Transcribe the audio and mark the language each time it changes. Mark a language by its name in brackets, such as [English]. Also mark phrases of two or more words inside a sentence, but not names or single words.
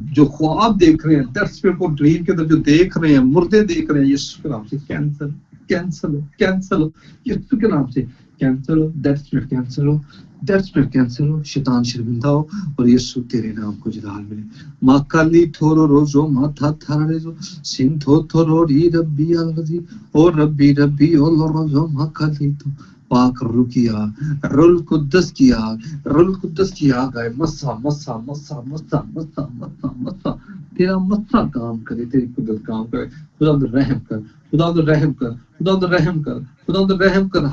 [Urdu] جو خواب دیکھ رہے ہیں، [English] that spirit [Urdu] کو ڈریم کے اندر جو دیکھ رہے ہیں، مردے دیکھ رہے ہیں، یسوع کے نام سے کینسل ہو یسوع کے نام سے کینسل ہو. [English] that spirit [Urdu] کینسل ہو. شیطان شرمندہ ہو اور یسوع تیرے نام کو جلال ملے. ماں کالی تھورو روزو ماتھا تھارزو سنتھو تھورو ری ربی الغزی او ربی او لوزو ماں کالی تو. پاک روح کی آگ، روح القدس کی آگ ہے. مسا تیرا مسا کام کرے، تیری قدرت کام کرے. خدا رحم کر.